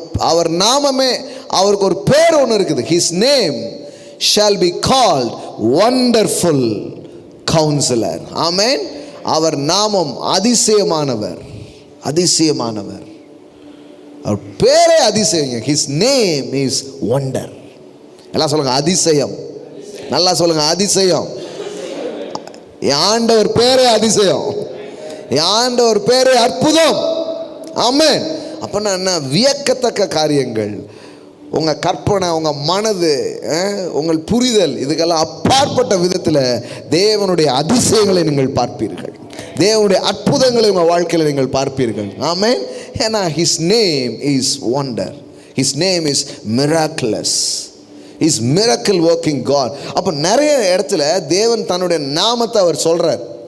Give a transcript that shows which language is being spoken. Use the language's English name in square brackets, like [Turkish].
[Tamil] அவர் நாமமே, அவருக்கு ஒரு பேர் ஒன்று இருக்குது. [English] His name shall be called wonderful counselor. [Tamil] ஆமென். அவர் நாமம் அதிசயமானவர். அதிசயமானவர், அவர் பேரே அதிசயம். [English] His name is wonder. [Tamil] எல்லாம் சொல்லுங்க, அதிசயம். நல்லா சொல்லுங்க, அதிசயம். ஆண்டவர் பேரே அதிசயம், ஆண்டவர் பேரே அற்புதம். ஆமென். அப்படின்னா என்ன? வியக்கத்தக்க காரியங்கள், உங்கள் கற்பனை, உங்கள் மனது, உங்கள் புரிதல், இதுக்கெல்லாம் அப்பாற்பட்ட விதத்தில் தேவனுடைய அதிசயங்களை நீங்கள் பார்ப்பீர்கள், தேவனுடைய அற்புதங்களை உங்கள் வாழ்க்கையில் நீங்கள் பார்ப்பீர்கள். ஆமென். [English] ஏன்னா His name is wonder. His name is miraculous. He's miracle working God. [Tamil] அப்போ நிறைய இடத்துல தேவன் தன்னுடைய நாமத்தை அவர் சொல்கிறார்.